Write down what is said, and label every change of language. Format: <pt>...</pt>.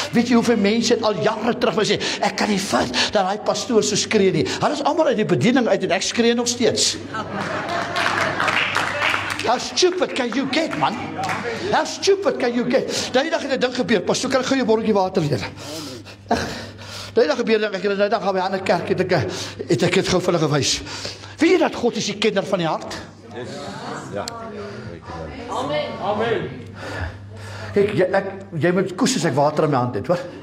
<af>Weet jy hoeveel mense het al jare terug gesê, ek kan nie vat dat hy pastoor so skree nie. Hulle is almal uit die bediening uit en ek skree nog steeds.</af> <en>How stupid can you get, man? How stupid can you get?</en> <af>Die dag het 'n ding gebeur, pastoor, kan ek gou jou botteltjie water leer? Die dag gebeur, ek het die dag gaan by 'n ander kerk, het ek het gou vir hulle gewys. Weet jy dat God is die kenner van die hart? Ja. Amen. Kijk, jy moet koes as ek water in my hand het, hoor.</af>